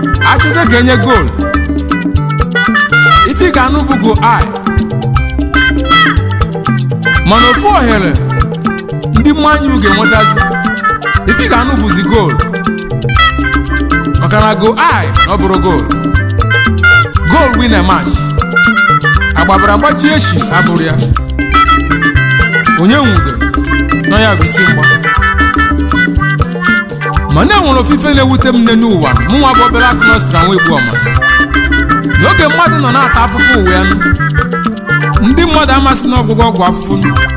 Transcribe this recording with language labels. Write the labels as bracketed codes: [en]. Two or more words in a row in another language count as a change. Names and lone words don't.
[ig] Achọzie ka enye goal. Ife ị ga-anụ bụ goal eye. Mana ofu ohere ndị Man U ga-enwetazi. Ife ị ga-anụ bụzi goal. Maka na goal eye na ọ bụrụ goal. [en] Goal win a match. [ig] Agbabara agbajie echi abụrụ ya. Onye nwude nọ ya bụ isi mgba. Mana e nwere ofufe na-ewute m nne n'ụwa. Mụ nwa bụ obere akụ nọstra nwa egbu ọma. N'oge mmadụ nọ na-ata afụfụ ụwa ya nụ, ndị mmadụ amasị na ọgwụgwọ ọgwụ afụfụ nụ.